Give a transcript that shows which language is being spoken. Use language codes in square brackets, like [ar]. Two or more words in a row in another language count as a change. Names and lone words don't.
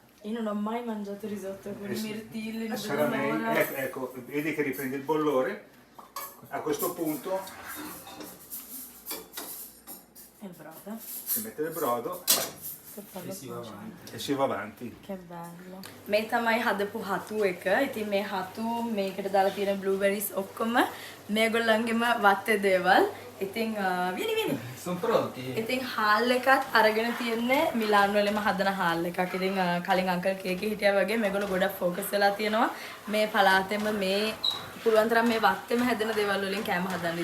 [it] Io non ho mai mangiato risotto con i mirtilli, ecco, vedi che riprende il bollore. A questo punto il brodo. si mette il brodo e si va avanti. Che bello. [si] මේ තමයි හදපු හතු එක. ඉතින් මේ හතු මේකට දාලා තියෙන බ්ලූබෙරිස් ඔක්කොම මේගොල්ලන්ගේම වත්තේ දේවල්. ඉතින් විනි [it] Sono pronti? [si] ඉතින් හාල් එකත් අරගෙන තියන්නේ මිලාන් වලම හදන හාල් එකක්. ඉතින් කලින් අංකල් කේකේ හිටියා වගේ මේගොල්ලෝ ගොඩක් ફોකස් වෙලා තියෙනවා මේ පළාතෙම මේ පුළුවන් තරම් මේ වත්තේම හැදෙන දේවල් වලින් කෑම හදන්න.